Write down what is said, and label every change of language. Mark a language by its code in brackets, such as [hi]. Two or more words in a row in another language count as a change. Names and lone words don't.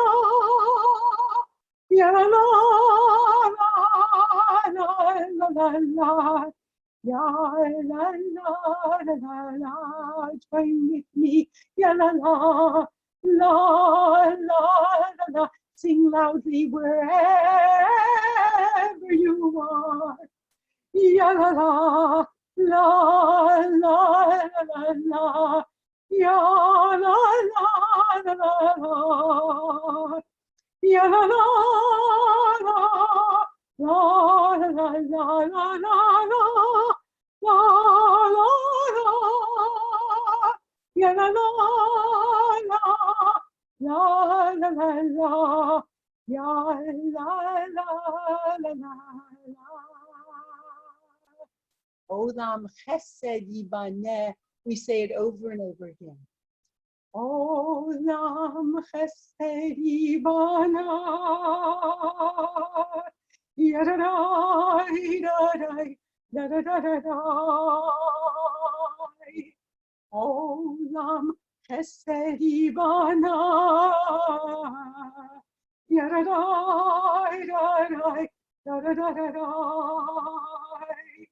[en] Ya la la la la la la la, ya la la la la la, join with me, ya la la la la la la, sing loudly wherever you are, ya la la la la la la, ya la la la la. Ya la la la la la la la la la la la la, ya la la la la la la la, ya la la la la la. [he] עולם חסד יבנה. [en] We say it over and over again. [he] עולם חסד יבנה, yadadai, dadai, dadadadadai. עולם חסד יבנה, yadadai, dadai, dadadadadai.